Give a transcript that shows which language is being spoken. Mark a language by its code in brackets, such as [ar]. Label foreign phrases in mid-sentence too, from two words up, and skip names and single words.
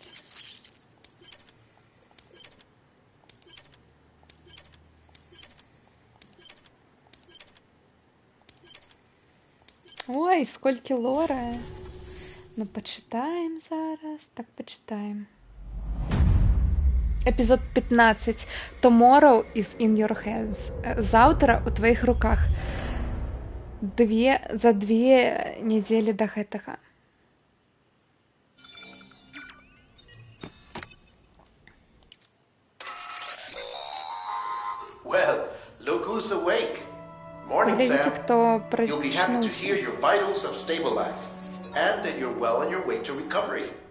[be] Ой, сколькі лора. [ru] Ну, почитаем зараз. Так, почитаем. Эпизод 15. [en] Tomorrow is in your hands. [ru] Заўтра у твоих руках. За 2 недели до гэтага. [en] Well, look who's awake. Morning, [ru] Глядите, [en] Sam. [ru] кто [en] You'll be happy to hear [ru] проснулся. [en] your vitals have stabilized and that you're well on your way to recovery.